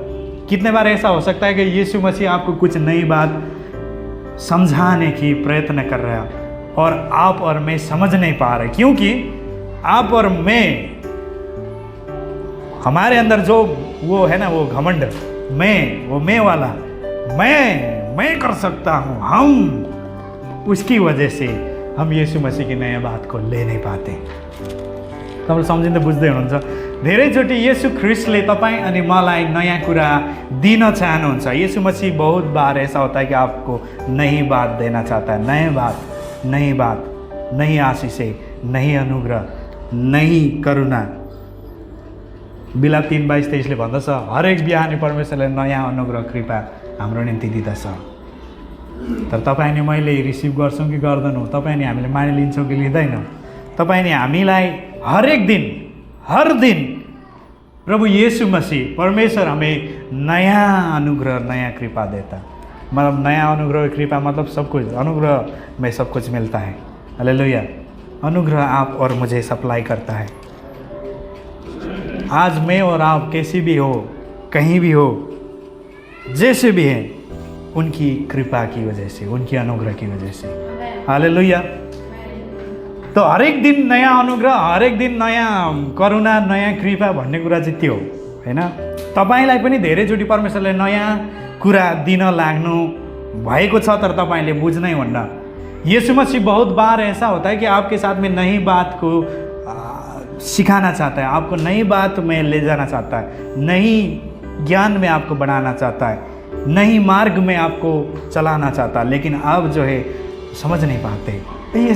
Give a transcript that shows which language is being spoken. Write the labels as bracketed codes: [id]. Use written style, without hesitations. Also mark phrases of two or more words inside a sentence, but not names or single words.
[hi] कितने बार ऐसा हो सकता है कि यीशु मसीह आपको कुछ नई बात समझाने की प्रयत्न कर रहा है और आप और मैं समझ नहीं पा रहे, क्योंकि आप और मैं, हमारे अंदर जो वो है ना, वो घमंड, वो मैं वाला, मैं कर सकता हूँ, हम, उसकी वजह से हम यीशु मसीह की नया बात को ले नहीं पाते। [ne] तपाईले सम्झिँदै बुझ्दै हुनुहुन्छ। धेरैचोटि यीशु ख्रीष्टले तपाईँ अनि मलाई नयाँ कुरा दिन चाहनुहुन्छ। [hi] यीशु मसीह बहुत बार ऐसा होता है कि आपको नई बात देना चाहता है, नई बात, नई आशीषें, नई अनुग्रह, नई करुणा। [ne] बिलाप 3:22-23 भन्दछ, हरेक बिहानी परमेश्वरले नयाँ अनुग्रह कृपा हाम्रो निम्ति दिँदछ। तर तपाईँ अनि मैले रिसिभ गर्छौँ कि गर्दैनौँ, तपाईँ अनि हामीले मानिलिन्छौँ कि लिँदैनौँ। तपाईँ अनि हामीलाई [hi] हर दिन प्रभु यीशु मसीह परमेश्वर हमें नया अनुग्रह, नया कृपा देता। मतलब नया अनुग्रह कृपा मतलब सब कुछ, अनुग्रह में सब कुछ मिलता है। हालेलुया। अनुग्रह आप और मुझे सप्लाई करता है। आज मैं और आप कैसी भी हो, कहीं भी हो, जैसे भी हैं, उनकी कृपा की वजह से, उनकी अनुग्रह की वजह से। हालेलुया। [ne] तो हरेक दिन नयाँ अनुग्रह, हरेक दिन नयाँ करुणा, नयाँ कृपा भन्ने कुरा चाहिँ त्यो हैन। तपाईलाई पनि धेरैचोटि परमेश्वरले नयाँ कुरा दिन लाग्नु भएको छ, तर तपाईले बुझ्नै हुन्न। [hi] यीशु मसीह बहुत बार ऐसा होता है कि आपके साथ में नई बात को सिखाना चाहता है, आपको नई बात में ले जाना चाहता है, नई ज्ञान में आपको बढ़ाना चाहता है, नई मार्ग में आपको चलाना चाहता है, लेकिन आप जो है समझ नहीं पाते।